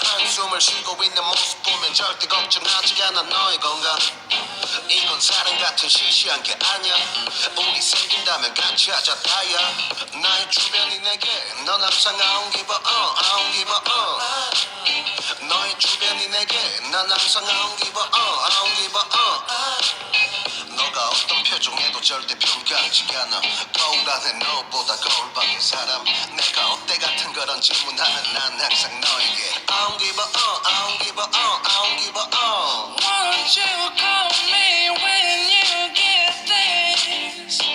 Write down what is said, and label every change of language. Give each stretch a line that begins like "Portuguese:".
Korean: 숨을 쉬고 있는 모습 보면 절대 걱정하지 않아 너의 건강. 이건 사랑 같은 시시한 게 아니야. 우리 생긴다면 같이 하자 다야. 나의 주변이 내게 넌 항상
English: I don't give a I don't give a
Korean: 너의 주변이 내게 난 항상
English: I don't give a I don't give a
Korean: 너가 어떤 표정에도 절대 평가하지 않아. 거울 안에 너보다 거울 밖의 사람. 내가 어때 같은 그런 질문하면 난 항상 너에게
English: I don't give a
Korean: I don't give a I don't give a
English: Won't you call me when you get this?